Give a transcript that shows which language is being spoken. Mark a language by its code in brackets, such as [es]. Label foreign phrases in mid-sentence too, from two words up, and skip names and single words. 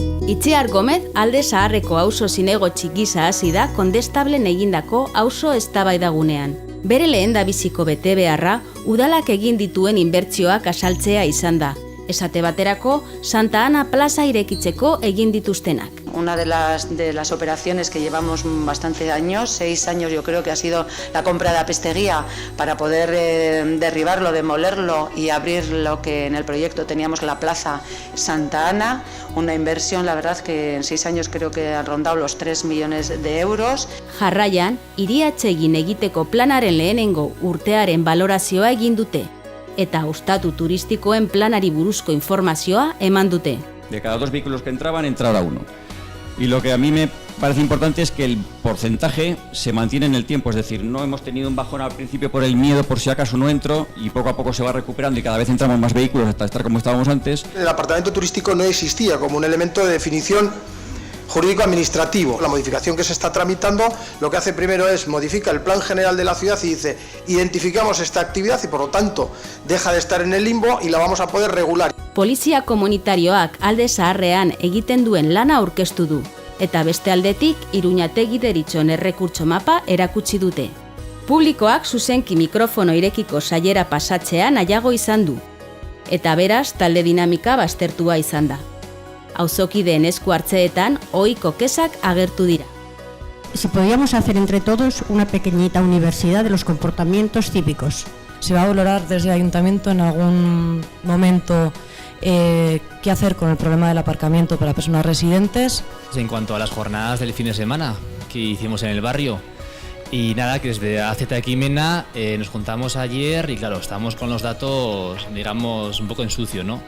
[eu] Itziar Gomez alde zaharreko auzo zinegotzi gisa hasi da kondestablen egindako auzo eztabaidagunean. Bere lehendabiziko betebeharra udalak egin dituen inbertsioak azaltzea izan da. Esate baterako, Santa Ana plaza irekitzeko egin dituztenak. [es] Una de las operaciones que llevamos bastante años, 6 años yo creo que ha sido la compra de Apesteguía para poder derribarlo, demolerlo y abrir lo que en el proyecto teníamos la plaza Santa Ana, una inversión la verdad que en 6 años creo que ha rondado los 3 millones de euros. [eu] Jarraian, hiria atsegin egiteko planaren lehenengo urtearen balorazioa egin dute eta ostatu turistikoen planari buruzko informazioa eman dute. [es] De cada 2 vehículos que entraban, entrara 1. Y lo que a mí me parece importante es que el porcentaje se mantiene en el tiempo, es decir, no hemos tenido un bajón al principio por el miedo, por si acaso no entro, y poco a poco se va recuperando y cada vez entramos más vehículos hasta estar como estábamos antes. El apartamento turístico no existía como un elemento de definición jurídico-administrativo. La modificación que se está tramitando lo que hace primero es modifica el plan general de la ciudad y dice identificamos esta actividad y por lo tanto deja de estar en el limbo y la vamos a poder regular. [eu] Polizia komunitarioak alde zaharrean egiten duen lana aurkeztu du, eta beste aldetik Iruñategi deritzon errekurtso mapa erakutsi dute. Publikoak zuzenki mikrofono irekiko saiera pasatzea nahiago izan du, eta beraz talde dinamika baztertua izan da. Auzokideen esku hartzeetan ohiko kezak agertu dira. [es] Si podíamos hacer entre todos una pequeñita universidad de los comportamientos cívicos. Se va a valorar desde el ayuntamiento en algún momento qué hacer con el problema del aparcamiento para personas residentes. En cuanto a las jornadas del fin de semana que hicimos en el barrio, y nada, que desde AZ Equimena nos juntamos ayer y claro, estamos con los datos, digamos, un poco en sucio, ¿no?